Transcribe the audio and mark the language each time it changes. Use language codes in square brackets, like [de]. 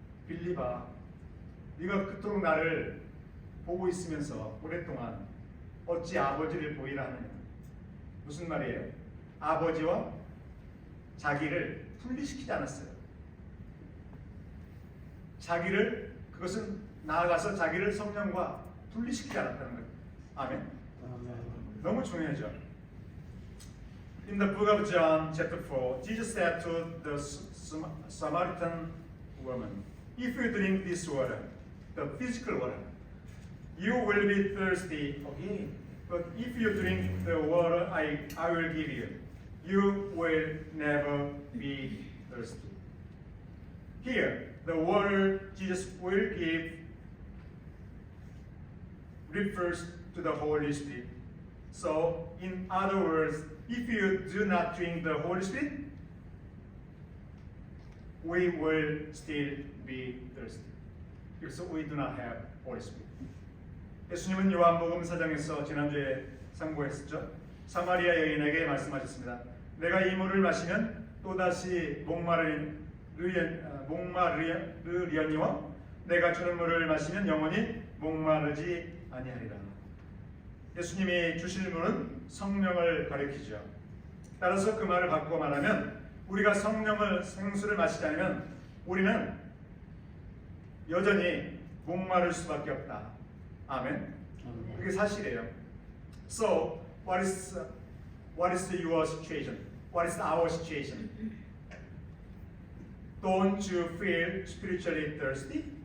[ko] 빌립아, 네가 그토록 나를 보고 있으면서 오랫동안 어찌 아버지를 보이라 하느냐. 무슨 말이에요? 아버지와 자기를 분리시키지 않았어요. 자기를, 그것은 나아가서 자기를 성령과 분리시키지 않았다는 거예요. 아멘. 너무 중요하죠. [en] In the book of John, chapter 4, Jesus said to the Samaritan woman, "If you drink this water, the physical water, you will be thirsty again. But if you drink the water I will give you, you will never be thirsty." Here, the water Jesus will give refers to the Holy Spirit. So, in other words, if you do not drink the Holy Spirit, we will still be thirsty. Because we do not have Holy Spirit. [ko] 예수님은 요한복음 4장에서 지난주에 상고했었죠. 사마리아 여인에게 말씀하셨습니다. 내가 이 물을 마시면 또다시 목마르려니와 내가 주는 물을 마시면 영원히 목마르지 아니하리라. 예수님이 주실 물은 성령을 가리키죠. 따라서 그 말을 바꾸어 말하면 우리가 생수를 마시지 않으면 우리는 여전히 목마를 수밖에 없다. 아멘. 그게 사실이에요. [en] So, what is your situation? What is our situation? Don't you feel spiritually thirsty?